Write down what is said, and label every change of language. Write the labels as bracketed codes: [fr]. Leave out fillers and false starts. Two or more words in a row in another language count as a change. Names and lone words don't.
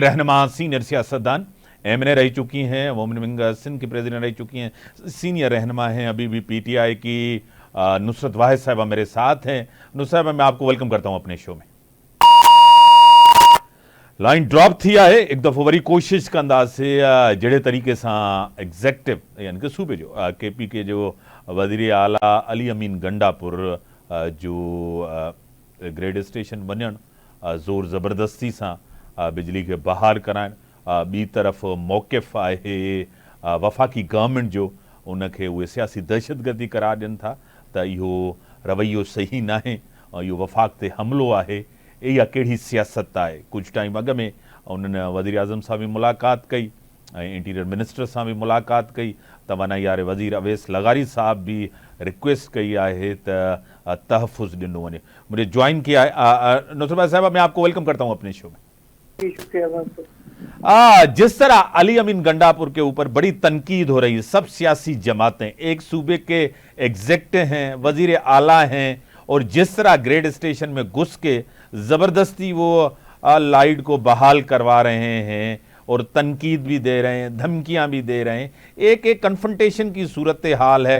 [ur] رہنما، سینئر سیاستدان، ایم این اے رہ چکی ہیں, [en] women wing [ur] سندھ کی پریزیڈنٹ رہ چکی ہیں، سینئر رہنما ہیں ابھی بھی پی ٹی آئی کی، نصرت واحد صاحبہ میرے ساتھ ہیں. نصرت صاحبہ، میں آپ کو ویلکم کرتا ہوں اپنے شو میں. [en] line drop [sd] थी है एक दफ़ो वरी कोशिश कंदासीं जहिड़े तरीक़े सां एग्ज़ेक्टिव यानी कि सूबे जो केपी के जो वज़ीर आला अली अमीन गंडापुर जो [en] grid station [sd] वञणु ज़ोर ज़बरदस्ती सां बिजली खे बहाल कराइण, ॿी तरफ़ मौक़िफ़ आहे वफ़ाक़ी गवर्नमेंट जो, उनखे उहे सियासी दहशतगर्दी करार ॾियनि था त इहो रवैयो सही न आहे ऐं इहो वफ़ाक़ ते हमिलो आहे। इहा कहिड़ी सियासत आहे? कुझु टाइम अॻु में उन्हनि वज़ीर आज़म सां बि मुलाक़ात कई ऐं [en] interior minister [sd] सां बि मुलाक़ात कई, तवानाई वारे वज़ीर अवैस लगारी साहब भी रिक्वेस्ट कई है त तहफ़ुज़ ॾिनो वञे। [ur] مجھے جوائن کیا ہے نصرت صاحب، میں آپ کو ویلکم کرتا ہوں اپنے شو میں. शुक्रिया। جس طرح علی امین گنڈاپور کے اوپر بڑی تنقید ہو رہی ہے، سب سیاسی جماعتیں، ایک صوبے کے ایگزیکٹو ہیں، وزیر اعلیٰ ہیں، اور جس طرح [en] grid station [ur] میں گھس کے زبردستی وہ لائٹ کو بحال کروا رہے ہیں اور تنقید بھی دے رہے ہیں، دھمکیاں بھی دے رہے ہیں، ایک ایک کنفرنٹیشن کی صورت حال ہے.